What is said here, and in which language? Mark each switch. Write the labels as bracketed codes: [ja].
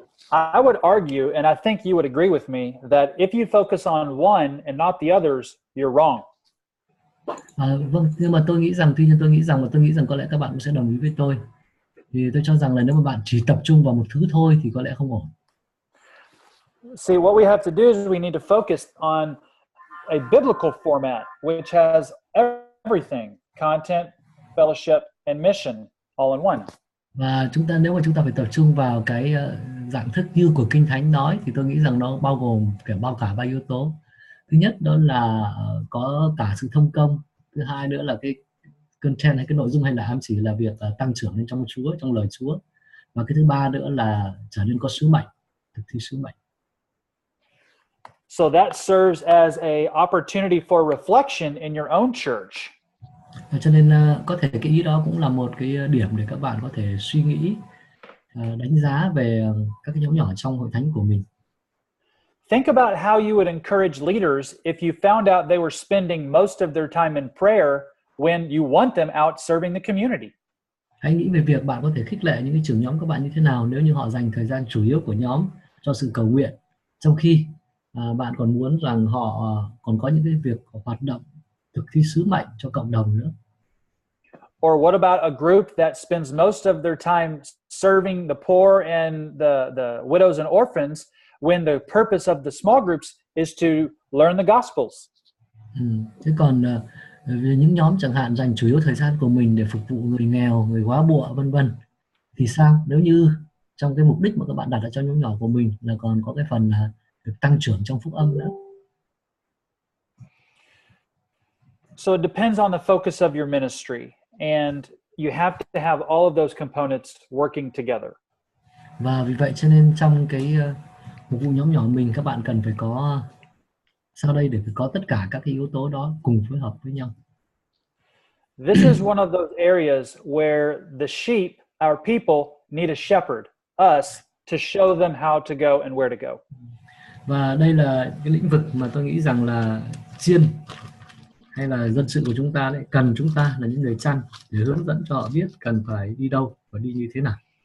[en] I would argue, and I think you would agree with me, that if you focus on one and not the others, you're wrong. [vi] Vâng, nhưng mà tôi nghĩ rằng có lẽ các bạn cũng sẽ đồng ý với tôi. Thì tôi cho rằng là nếu mà bạn chỉ tập trung vào một thứ thôi thì có lẽ không ổn. [en] See, what we have to do is we need to focus on a biblical format, which has everything: content, fellowship, and mission all in one. [vi] Và nếu mà chúng ta phải tập trung vào cái dạng thức như của Kinh Thánh nói, thì tôi nghĩ rằng nó bao cả 3 yếu tố. Thứ nhất đó là có cả sự thông công. Thứ hai nữa là cái content hay cái nội dung, hay là ám chỉ là việc tăng trưởng lên trong Chúa, trong lời Chúa. Và cái thứ ba nữa là trở nên có sứ mệnh, thực thi sứ mệnh. [en] So that serves as a opportunity for reflection in your own church. [vi] Cho nên có thể cái ý đó cũng là một cái điểm để các bạn có thể suy nghĩ, đánh giá về các cái nhóm nhỏ trong hội thánh của mình. [en] Think about how you would encourage leaders if you found out they were spending most of their time in prayer when you want them out serving the community. [vi] Hãy nghĩ về việc bạn có thể khích lệ những cái trưởng nhóm các bạn như thế nào nếu như họ dành thời gian chủ yếu của nhóm cho sự cầu nguyện, trong khi bạn còn muốn rằng họ còn có những cái việc hoạt động thực thi sứ mệnh cho cộng đồng nữa. [en] Or what about a group that spends most of their time serving the poor and the widows and orphans when the purpose of the small groups is to learn the Gospels? [vi] Thế còn về những nhóm chẳng hạn dành chủ yếu thời gian của mình để phục vụ người nghèo, người góa bụa vân vân, thì sao nếu như trong cái mục đích mà các bạn đặt ở trong nhóm nhỏ của mình là còn có cái phần là được tăng trưởng trong phúc âm nữa. [en] So it depends on the focus of your ministry, and you have to have all of those components working together. [vi] Và vì vậy cho nên trong cái mục vụ nhóm nhỏ mình, các bạn cần phải có sau đây để phải có tất cả các cái yếu tố đó cùng phối hợp với nhau. [en] This is one of those areas where the sheep, our people, need a shepherd, us, to show them how to go and where to go. [vi] Và đây là cái lĩnh vực mà tôi nghĩ rằng là chiên hay là dân sự của chúng ta lại cần chúng ta là những người chăn để hướng dẫn cho họ biết cần phải đi đâu và đi như thế nào.